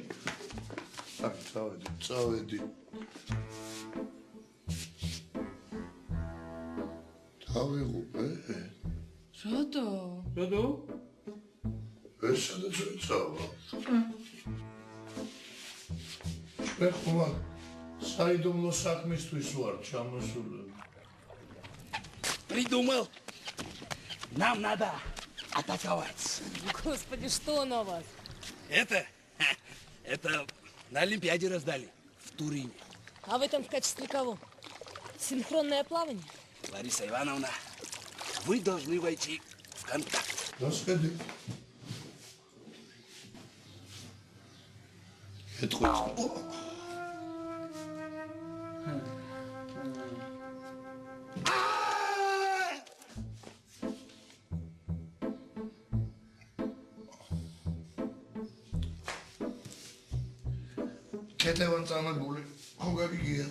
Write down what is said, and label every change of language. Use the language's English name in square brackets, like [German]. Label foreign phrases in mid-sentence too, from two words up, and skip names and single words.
[Georgian] აქ წავედი. დავიღუპე. რატო? რატო? ეს სადაც წავა. ეხლა საიდუმლო საქმისთვის ვარ ჩამოსული. [Russian] Придумал. Нам надо атаковать. Господи, что на вас? Это на Олимпиаде раздали в Турине. А вы там в качестве кого? Синхронное плавание? Лариса Ивановна, вы должны войти в контакт. Расходи. Это хоть... [Georgian] კეთევან წამებული, ხო გაგიგიათ?